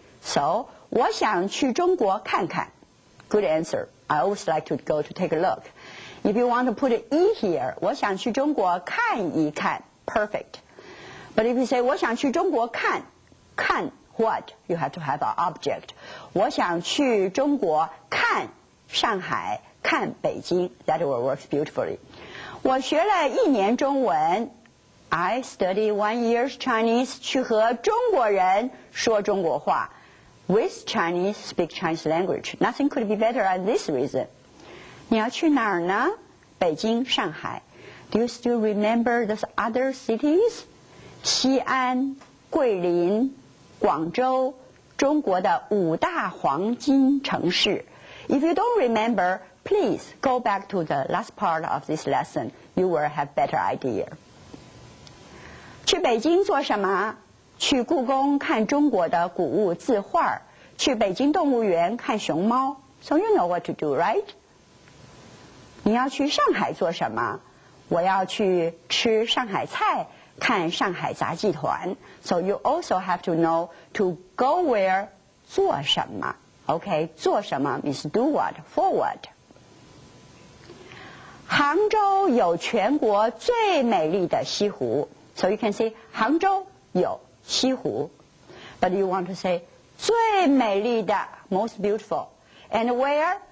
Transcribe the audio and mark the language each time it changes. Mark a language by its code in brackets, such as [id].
[zh] So, 我想去中国看看. [en] Good answer. I always like to go to take a look. If you want to put an E here, [zh] 我想去中国看一看. [en] Perfect. But if you say [zh] 我想去中国看 [en] what? You have to have an object. [zh] 我想去中国看上海看北京. [en] That will work beautifully. [zh] 我学了1年中文. [en] I study 1 year's Chinese [zh] 去和中国人说中国话. [en] With Chinese, speak Chinese language. Nothing could be better than this reason. [zh] 你要去哪儿呢?北京、上海. [en] Do you still remember those other cities? [zh] 西安、桂林、广州，中国的5大黄金城市. [en] If you don't remember, please go back to the last part of this lesson. You will have better idea. [zh] 去北京做什么？去故宫看中国的古物字画，去北京动物园看熊猫。 [en] So you know what to do, right? [zh] 你要去上海做什么？我要去吃上海菜，看上海杂技团。 [en] So you also have to know to go where 做什么。 Okay, 做什么 means do what, for what. [zh] 杭州有全国最美丽的西湖。 [en] So you can say [zh] 杭州有西湖。 [en] But you want to say [zh] 最美丽的 [en] most beautiful. And where?